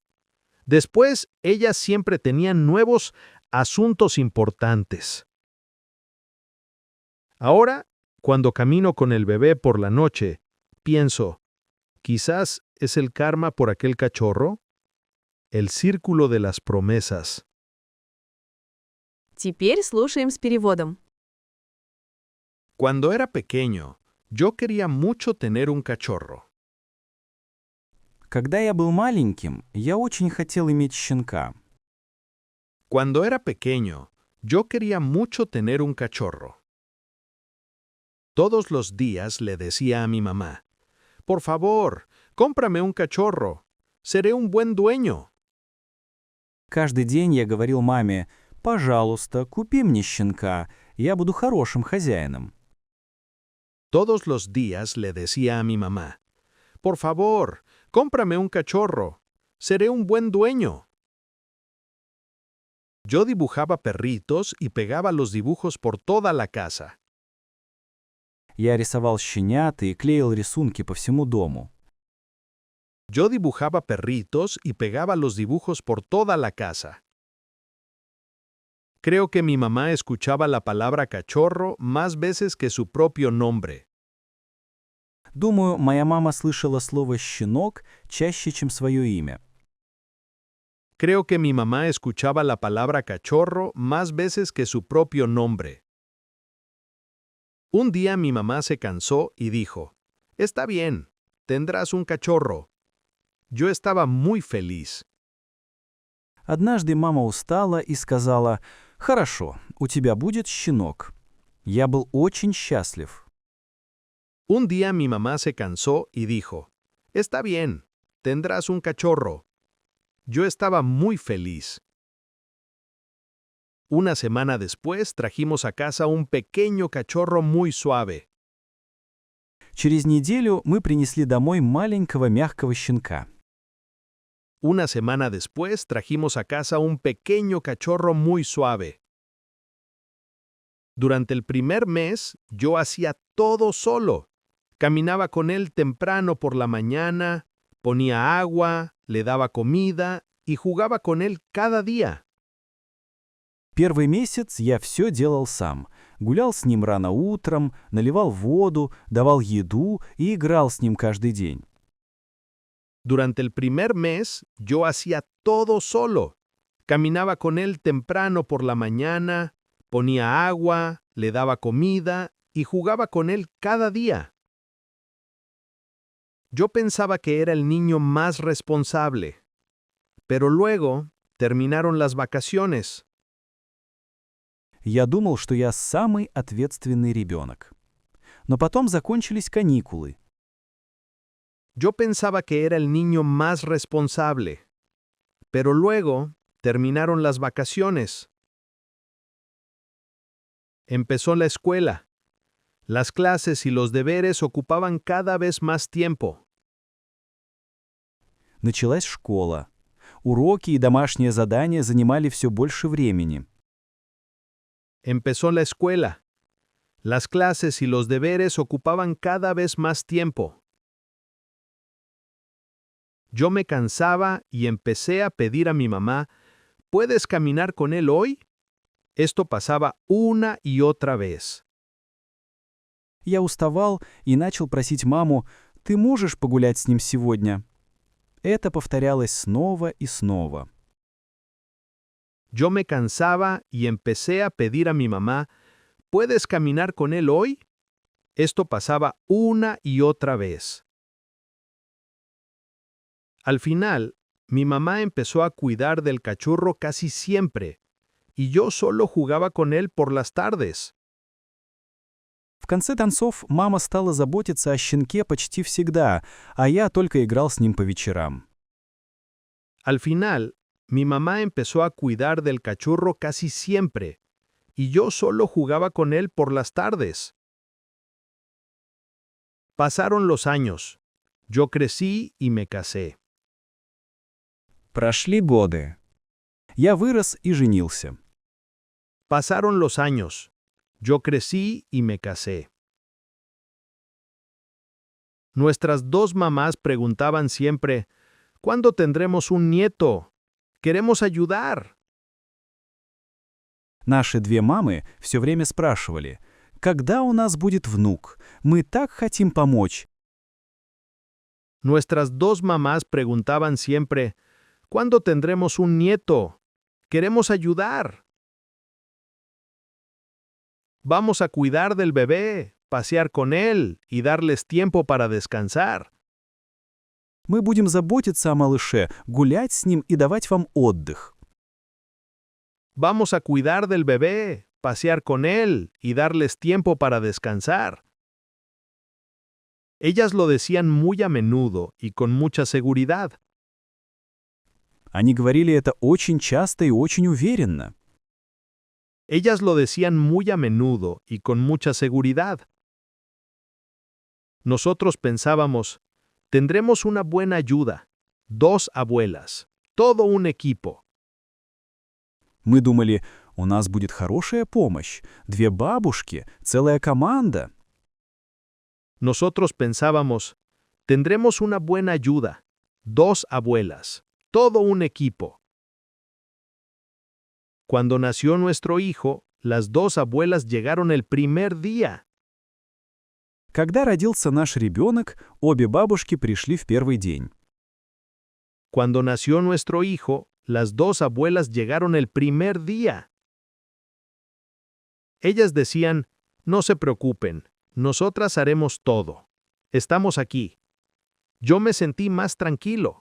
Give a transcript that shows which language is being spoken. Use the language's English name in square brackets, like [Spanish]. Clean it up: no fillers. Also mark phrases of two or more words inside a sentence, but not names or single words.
[Spanish] Después, ellas siempre tenían nuevos asuntos importantes. Ahora, cuando camino con el bebé por la noche, pienso, quizás es el karma por aquel cachorro, el círculo de las promesas. [Russian] Теперь слушаем с переводом. [Spanish] Cuando era pequeño, yo quería mucho tener un cachorro. [Russian] Когда я был маленьким, я очень хотел иметь щенка. [Spanish] Cuando era pequeño, yo quería mucho tener un cachorro. Todos los días le decía a mi mamá, por favor, cómprame un cachorro, seré un buen dueño. [Russian] Каждый день я говорил маме, «Пожалуйста, купи мне щенка, я буду хорошим хозяином». [Spanish] Todos los días le decía a mi mamá, por favor, cómprame un cachorro, seré un buen dueño. Yo dibujaba perritos y pegaba los dibujos por toda la casa. [Russian] Я рисовал щенят и клеил рисунки по всему дому. [Spanish] Yo dibujaba perritos y pegaba los dibujos por toda la casa. Creo que mi mamá escuchaba la palabra cachorro más veces que su propio nombre. [Russian] Думаю, моя мама слышала слово «щенок» чаще, чем свое имя. [Spanish] Creo que mi mamá escuchaba la palabra cachorro más veces que su propio nombre. Un día mi mamá se cansó y dijo, está bien, tendrás un cachorro. Yo estaba muy feliz. [Russian] Однажды мама устала и сказала, «Хорошо, у тебя будет щенок». Я был очень счастлив. [Spanish] Un día mi mamá se cansó y dijo, está bien, tendrás un cachorro. Yo estaba muy feliz. Una semana después trajimos a casa un pequeño cachorro muy suave. [Russian] Через неделю мы принесли домой маленького мягкого щенка. [Spanish] Una semana después trajimos a casa un pequeño cachorro muy suave. Durante el primer mes, yo hacía todo solo. Caminaba con él temprano por la mañana, ponía agua, le daba comida y jugaba con él cada día. [Russian] Первый месяц я все делал сам. Гулял с ним рано утром, наливал воду, давал еду и играл с ним каждый день. [Spanish] Durante el primer mes, yo hacía todo solo. Caminaba con él temprano por la mañana, ponía agua, le daba comida y jugaba con él cada día. Yo pensaba que era el niño más responsable, pero luego terminaron las vacaciones. [Russian] Я думал, что я самый ответственный ребенок. Но потом закончились каникулы. [Spanish] Yo pensaba que era el niño más responsable, pero luego terminaron las vacaciones. Empezó la escuela. Las clases y los deberes ocupaban cada vez más tiempo. [Russian] Началась школа. Уроки и домашние задания занимали все больше времени. [Spanish] Empezó la escuela. Las clases y los deberes ocupaban cada vez más tiempo. Yo me cansaba y empecé a pedir a mi mamá, ¿puedes caminar con él hoy? Esto pasaba una y otra vez. [Russian] Я уставал и начал просить маму, «Ты можешь погулять с ним сегодня?» Это повторялось снова и снова. [Spanish] Yo me cansaba y empecé a pedir a mi mamá, ¿puedes caminar con él hoy? Esto pasaba una y otra vez. Al final, mi mamá empezó a cuidar del cachorro casi siempre, y yo solo jugaba con él por las tardes. [Russian] В конце концов, мама стала заботиться о щенке почти всегда, а я только играл с ним по вечерам. [Spanish] Al final, mi mamá empezó a cuidar del cachorro casi siempre, y yo solo jugaba con él por las tardes. Pasaron los años. Yo crecí y me casé. [Russian] Прошли годы. Я вырос и женился. [Spanish] Pasaron los años. Yo crecí y me casé. Nuestras dos mamás preguntaban siempre, ¿cuándo tendremos un nieto? Queremos ayudar. [Russian] Наши две мамы все время спрашивали, «Когда у нас будет внук? Мы так хотим помочь». [Spanish] Nuestras dos mamás preguntaban siempre, ¿cuándo tendremos un nieto? Queremos ayudar. Vamos a cuidar del bebé, pasear con él y darles tiempo para descansar. [Russian] Мы будем заботиться о малыше, гулять с ним и давать вам отдых. [Spanish] Vamos a cuidar del bebé, pasear con él y darles tiempo para descansar. Ellas lo decían muy a menudo y con mucha seguridad. [Russian] Они говорили это очень часто и очень уверенно. [Spanish] Ellas lo decían muy a menudo y con mucha seguridad. Nosotros pensábamos, tendremos una buena ayuda, 2 abuelas, todo un equipo. [Russian] Мы думали, у нас будет хорошая помощь, 2 бабушки, целая команда. [Spanish] Nosotros pensábamos, tendremos una buena ayuda, 2 abuelas, todo un equipo. Cuando nació nuestro hijo, las 2 abuelas llegaron el primer día. [Russian] Когда родился наш ребенок, обе бабушки пришли в первый день. [Spanish] Cuando nació nuestro hijo, las 2 abuelas llegaron el primer día. Ellas decían, no se preocupen, nosotras haremos todo. Estamos aquí. Yo me sentí más tranquilo.